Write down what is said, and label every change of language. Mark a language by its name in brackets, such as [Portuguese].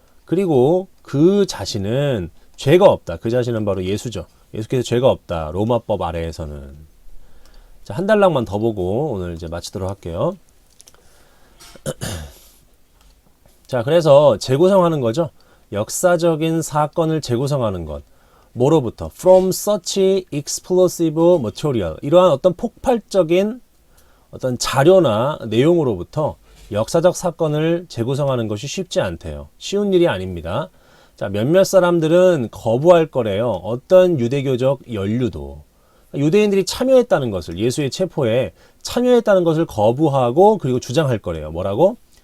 [Korean] 그리고 그 자신은 죄가 없다. 그 자신은 바로 예수죠. 예수께서 죄가 없다. 로마법 아래에서는. 자, 한 단락만 더 보고 오늘 이제 마치도록 할게요. 자, 그래서 재구성하는 거죠. 역사적인 사건을 재구성하는 것. 뭐로부터? [English] From such explosive material. [Korean] 이러한 어떤 폭발적인 어떤 자료나 내용으로부터 역사적 사건을 재구성하는 것이 쉽지 않대요. 쉬운 일이 아닙니다. 자, 몇몇 사람들은 거부할 거래요. 어떤 유대교적 연루도. 유대인들이 참여했다는 것을, 예수의 체포에 참여했다는 것을 거부하고 그리고 주장할 거래요. 뭐라고?